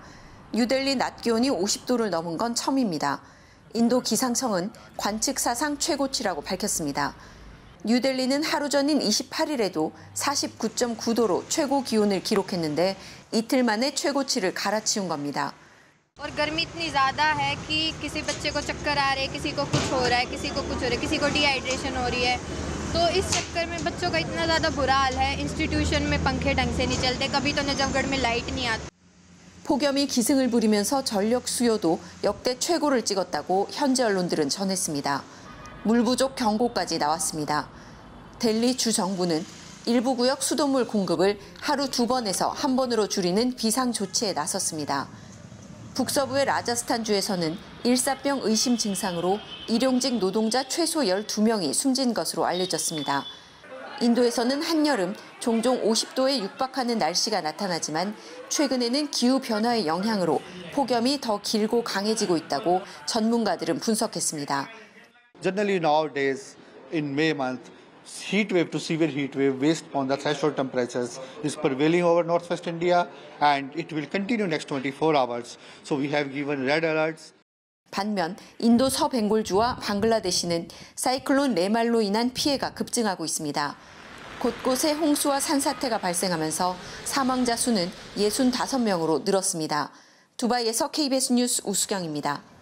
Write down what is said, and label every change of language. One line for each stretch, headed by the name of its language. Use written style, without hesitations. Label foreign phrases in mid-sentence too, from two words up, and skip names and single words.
Korean: 뉴델리 낮 기온이 50도를 넘은 건 처음입니다. 인도 기상청은 관측 사상 최고치라고 밝혔습니다. 뉴델리는 하루 전인 28일에도 49.9도로 최고 기온을 기록했는데 이틀 만에 최고치를 갈아치운 겁니다.
Hindi: और गर्मी इतनी ज़्यादा है कि किसी बच्चे को चक्कर आ रहे हैं, किसी को कुछ हो रहा है, किसी को कुछ हो रहा है, किसी को डिहाइड्रेशन हो रही है। तो इस चक्कर में बच्चों का इतना ज़्यादा बुरा हाल है। इंस्टीट्यूशन में पंखे ढंग से नहीं चलते, कभी तो नजफगढ़ में लाइट नहीं आती।
Korean: 폭염이 기승을 부리면서 전력 수요도 역대 최고를 찍었다고 현지 언론들은 전했습니다. 물 부족 경고까지 나왔습니다. 델리 주 정부는 일부 구역 수돗물 공급을 하루 2번에서 1번으로 줄이는 비상 조치에 나섰습니다. 북서부의 라자스탄주에서는 일사병 의심 증상으로 일용직 노동자 최소 12명이 숨진 것으로 알려졌습니다. 인도에서는 한여름 종종 50도에 육박하는 날씨가 나타나지만 최근에는 기후변화의 영향으로 폭염이 더 길고 강해지고 있다고 전문가들은 분석했습니다.
English: Generally nowadays in May month, heat wave to severe heat wave based on the threshold temperatures is prevailing over northwest India and it will continue next 24 hours. So we have given red alerts.
Korean: 반면 인도 서벵골주와 방글라데시는 사이클론 레말로 인한 피해가 급증하고 있습니다. 곳곳에 홍수와 산사태가 발생하면서 사망자 수는 65명으로 늘었습니다. 두바이에서 KBS 뉴스 우수경입니다.